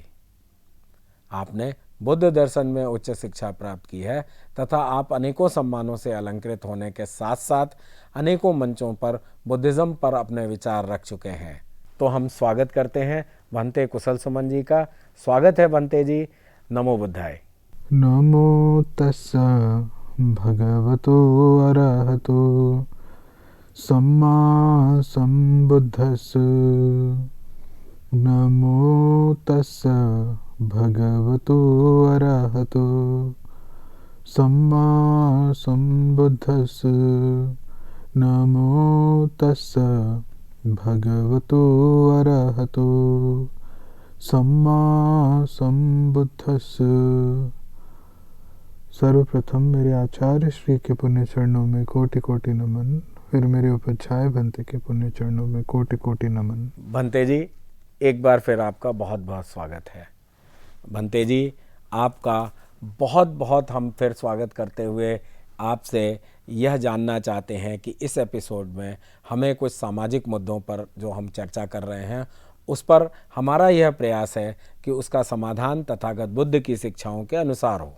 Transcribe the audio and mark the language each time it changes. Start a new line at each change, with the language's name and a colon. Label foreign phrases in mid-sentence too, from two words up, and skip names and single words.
Hindi: आपने बुद्ध दर्शन में उच्च शिक्षा प्राप्त की है तथा आप अनेकों सम्मानों से अलंकृत होने के साथ साथ अनेकों मंचों पर बुद्धिज्म पर अपने विचार रख चुके हैं। तो हम स्वागत करते हैं भंते कुशल सुमन जी का। स्वागत है भंते जी।
Pali: नमो बुद्धाय। नमो तस्सा भगवतो अरहतो सम्मा सम्बुद्धस्स। नमो तस्सा भगवतो अरहतो सम्मा सम्बुद्धस्स। नमो तस्सा भगवतो अरहतो सम्मा सम्बुद्धस्स।
Hindi: सर्वप्रथम मेरे आचार्य श्री के पुण्य चरणों में कोटि कोटि नमन, फिर मेरे उपचार्य भंते के पुण्य चरणों में कोटि कोटि नमन। भंते जी, एक बार फिर आपका बहुत बहुत स्वागत है। भंते जी, आपका बहुत बहुत हम फिर स्वागत करते हुए आपसे यह जानना चाहते हैं कि इस एपिसोड में हमें कुछ सामाजिक मुद्दों पर जो हम चर्चा कर रहे हैं उस पर हमारा यह प्रयास है कि उसका समाधान तथागत बुद्ध की शिक्षाओं के अनुसार हो।